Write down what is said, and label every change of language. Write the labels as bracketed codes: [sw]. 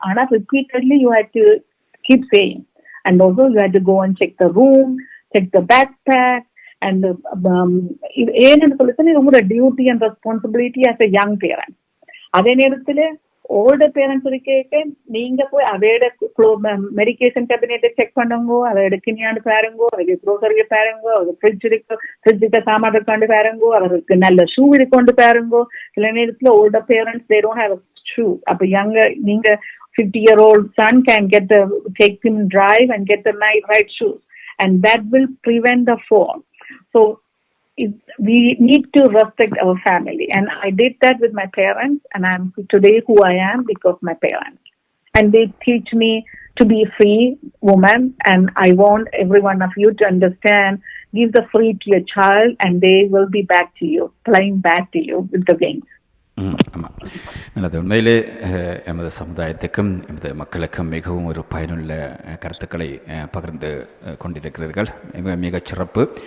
[ta] ஆனா [en] repeatedly you have to keep saying, and also you have to go and check the room, check the backpack, and [ta] ஏன்னு சொல்லிட்டு உங்களோட [en] Duty and responsibility as a young parent. [ta] அதே நேரத்துல older parents இருக்க நீங்க போய் அவையோட medication கேபினெட்டை check பண்ணுங்க, அதை எடுக்கணியான்னு பாருங்கோ, அவருக்கு க்ரோசரியை பாருங்கோ, அவருக்கு ஃப்ரிட்ஜுக்கு சாமான் இருக்காண்டு பாருங்கோ, அவருக்கு நல்ல ஷூ இருக்கொண்டு பாருங்கோ. சில நேரத்துல [en] Older parents they don't have a shoe. [ta] அப்ப நீங்க [en] 50-year-old son can take him drive and get the right shoes, and that will prevent the fall. So we need to respect our family, and I did that with my parents, and I'm today who I am because my parents, and they teach me to be a free woman. And I want every one of you to understand, give the free to your child and they will be back to you, flying back to you with the wings. [ta] ஆமாம், நல்லது. உண்மையிலே எமது சமுதாயத்துக்கும் எமது மக்களுக்கும் மிகவும் ஒரு பயனுள்ள கருத்துக்களை பகிர்ந்து கொண்டிருக்கிறீர்கள். மிகச் சிறப்பு.